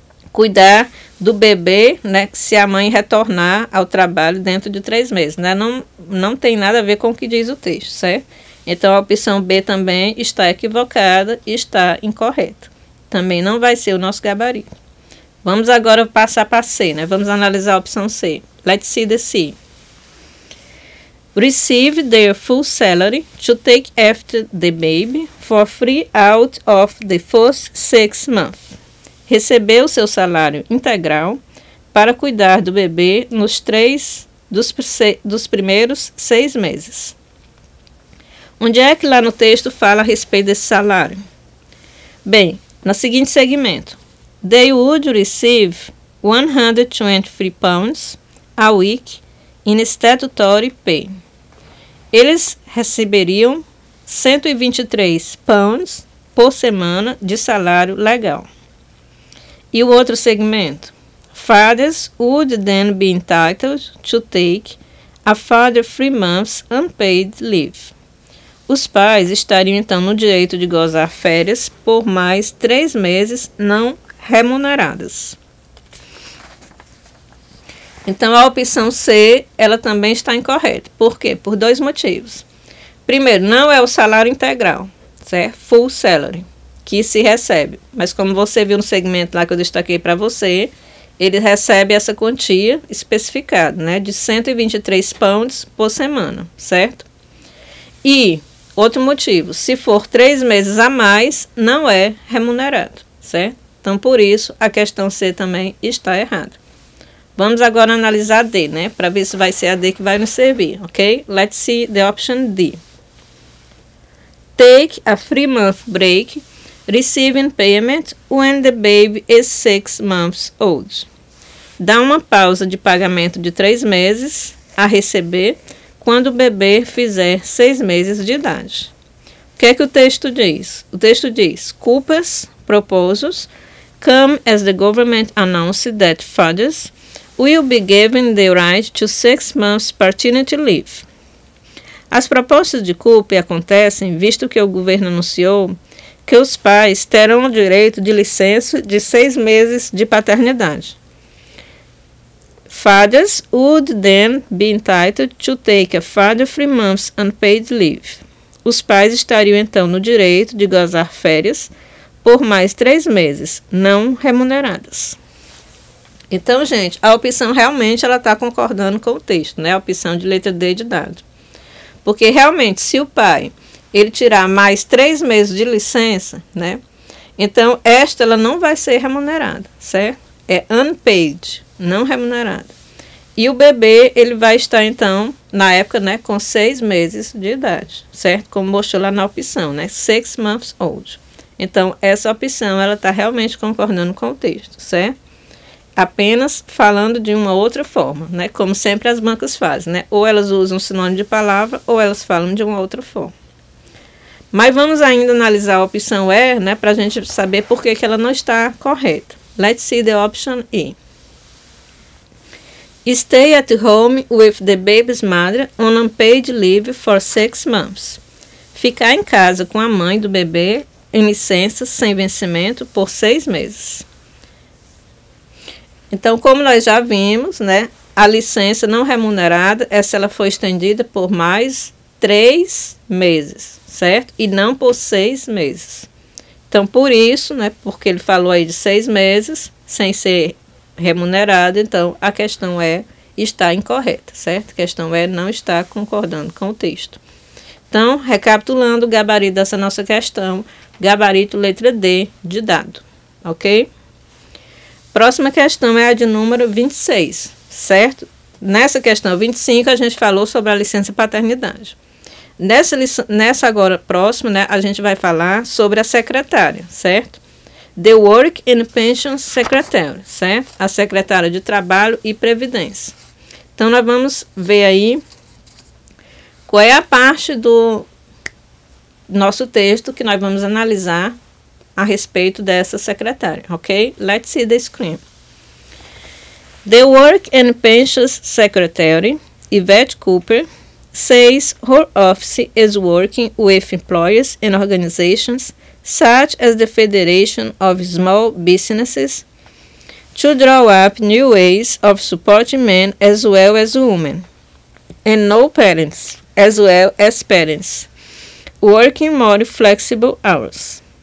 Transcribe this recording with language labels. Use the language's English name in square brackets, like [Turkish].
[Portuguese] Cuidar do bebê, né, se a mãe retornar ao trabalho dentro de 3 meses, né? Não tem nada a ver com o que diz o texto, certo? Então, a opção B também está equivocada e está incorreta. Também não vai ser o nosso gabarito. Vamos agora passar para C, né? Vamos analisar a opção C. [English] Let's see the C. Receive their full salary to take after the baby for free out of the first 6 months. [Portuguese] Receber o seu salário integral para cuidar do bebê nos 3 dos primeiros 6 meses. Onde é que lá no texto fala a respeito desse salário? Bem, no seguinte segmento. [English] They would receive 123 pounds a week in statutory pay. [Portuguese] Eles receberiam 123 pounds por semana de salário legal. E o outro segmento. [English] Fathers would then be entitled to take a further 3 months unpaid leave. [Portuguese] Os pais estariam então no direito de gozar férias por mais 3 meses não remuneradas. Então, a opção C, ela também está incorreta. Por quê? Por 2 motivos. Primeiro, não é o salário integral, certo? [English] Full salary, [Portuguese] que se recebe. Mas como você viu no segmento lá que eu destaquei para você, ele recebe essa quantia especificada, né? De 123 pounds por semana, certo? E outro motivo, se for 3 meses a mais, não é remunerado, certo? Então, por isso, a questão C também está errada. Vamos agora analisar a D, né? Para ver se vai ser a D que vai nos servir, ok? [English] Let's see the option D. Take a 3-month break, receiving payment when the baby is 6 months old. [Portuguese] Dá uma pausa de pagamento de 3 meses a receber quando o bebê fizer 6 meses de idade. O que é que o texto diz? O texto diz, [English] Cooper's proposals come as the government announced that fathers will be given the right to 6 months paternity leave. [Portuguese] As propostas de Cooper acontecem visto que o governo anunciou que os pais terão o direito de licença de 6 meses de paternidade. [English] Fathers would then be entitled to take a further 3 months unpaid leave. [Portuguese] Os pais estariam então no direito de gozar férias por mais 3 meses, não remuneradas. Então, gente, a opção realmente ela está concordando com o texto, né? A opção de letra D de dado. Porque realmente, se o pai ele tirar mais 3 meses de licença, né? Então, ela não vai ser remunerada, certo? É unpaid, não remunerada. E o bebê, ele vai estar, então, na época, né, com 6 meses de idade, certo? Como mostrou lá na opção, né? [English] 6 months old. [Portuguese] Então, essa opção, ela está realmente concordando com o texto, certo? Apenas falando de uma outra forma, né? Como sempre as bancas fazem, né? Ou elas usam sinônimo de palavra, ou elas falam de uma outra forma. Mas vamos ainda analisar a opção E, né? Para a gente saber por que ela não está correta. [English] Let's see the option E. Stay at home with the baby's mother on unpaid leave for 6 months. [Portuguese] Ficar em casa com a mãe do bebê em licença sem vencimento por 6 meses. Então, como nós já vimos, né, a licença não remunerada, ela foi estendida por mais 3 meses, certo? E não por 6 meses. Então, por isso, né, porque ele falou aí de 6 meses, sem ser remunerada, então a questão E está incorreta, certo? A questão E não está concordando com o texto. Então, recapitulando o gabarito dessa nossa questão, gabarito letra D de dado, ok? Próxima questão é a de número 26, certo? Nessa questão 25, a gente falou sobre a licença paternidade. Nessa agora próxima, né, a gente vai falar sobre a secretária, certo? [English] The Work and Pension Secretary, certo? [Portuguese] A secretária de Trabalho e Previdência. Então, nós vamos ver aí qual é a parte do nosso texto que nós vamos analisar a respeito dessa secretária, ok? [English] Let's see the screen. The Work and Pensions Secretary, Yvette Cooper, says her office is working with employers and organizations such as the Federation of Small Businesses to draw up new ways of supporting men as well as women, and no parents as well as parents, working more flexible hours.